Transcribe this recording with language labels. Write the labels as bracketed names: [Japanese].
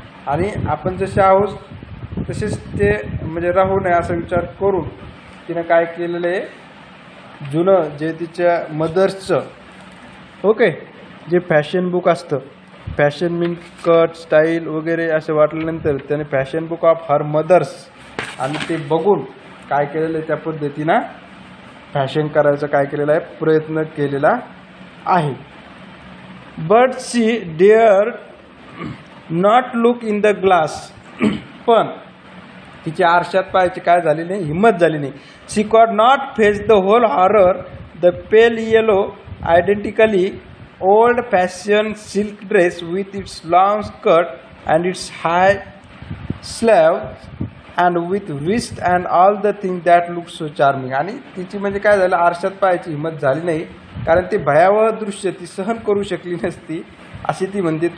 [Marathi] आणि आपण जसे आहोत तसेच ते म्हणजे राहू नये असा विचार करून तिनं काय केलेलं आहे, जुनं जे तिच्या मदर्सचं ओके जे फॅशन बुक असतं, फॅशन मीन कट स्टाईल वगैरे असं वाटल्यानंतर त्याने [English] fashion book of her mother's [Marathi] आणि ते बघून काय केलेलं आहे त्या पद्धतीनं फॅशन करायचा काय केलेला आहे, प्रयत्न केलेला आहे. [English] but she dare not look in the glass, [Marathi] पण तिच्या आरशात पाहायची काय झाली नाही, हिंमत झाली नाही. [English] She could not face the whole horror. The pale yellow identically old fashioned silk dress with its long skirt and its high sleeves and with wrist and all the things that look so charming. [Marathi] आणि तिची म्हणजे काय झालं, आरशात पाहायची हिंमत झाली नाही कारण ते भयावह दृश्य ती सहन करू शकली नसती अशी ती म्हणते.